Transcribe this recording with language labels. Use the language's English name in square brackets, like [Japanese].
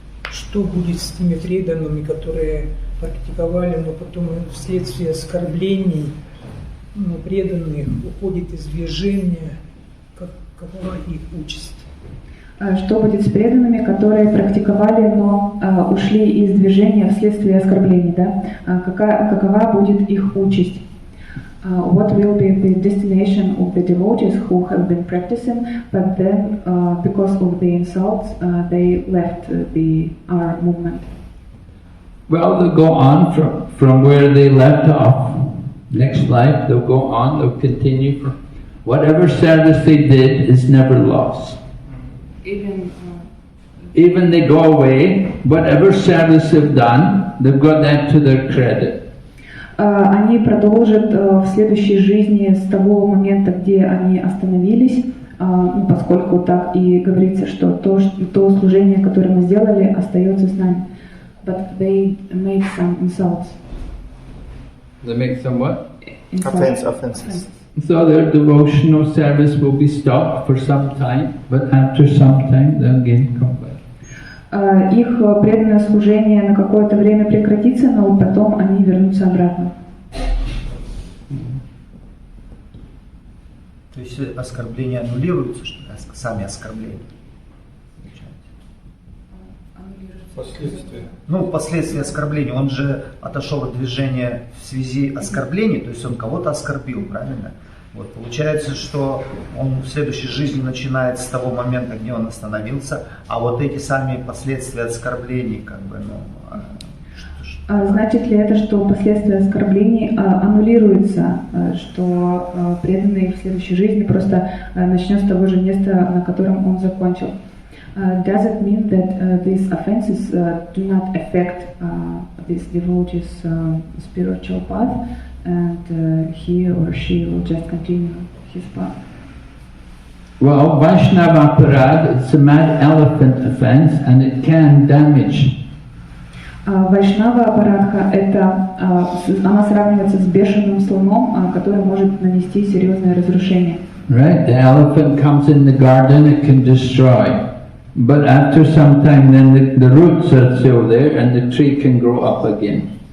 [Russian] Что будет с теми преданными, которые практиковали, но потом вследствие оскорблений преданных уходит из движения? Какова их участь? Что будет с преданными, которые практиковали, но ушли из движения вследствие оскорблений, да? Какова будет их участь? [English] What will be the destination of the devotees who have been practicing, but then because of the insults, they left our movement? Well, they'll go on from where they left off. Next life, they'll go on, they'll continue. Whatever service they did is never lost. Even they go away, whatever service they've done, they've got that to their credit. [Russian] Они продолжат в следующей жизни с того момента, где они остановились, поскольку так и говорится, что то служение, которое мы сделали, остается с нами. [English] But they made some insults. They make some what? Offenses. So their devotional service will be stopped for some time, but after some time they'll again come back. [Russian] Их преданное служение на какое-то время прекратится, но потом они вернутся обратно. То есть оскорбления аннулируются, сами оскорбления? Последствия. Ну, последствия оскорбления. Он же отошел от движения в связи оскорблений, то есть он кого-то оскорбил, правильно? Вот, получается, что он в следующей жизни начинает с того момента, где он остановился, а вот эти сами последствия оскорблений, как бы, ну... Значит ли это, что последствия оскорблений аннулируются, что преданный в следующей жизни просто начнет с того же места, на котором он закончил? [English] Does it mean that these offenses do not affect this devotee's spiritual path, and he or she will just continue his path? Well, Vaishnava Aparad, it's a mad elephant offense and it can damage. [Russian] Вайшнава апарадха это она сравнивается с бешеным слоном, который может нанести серьезное разрушение. [English] Right, the elephant comes in the garden, it can destroy. But after some time, then the roots are still there and the tree can grow up again.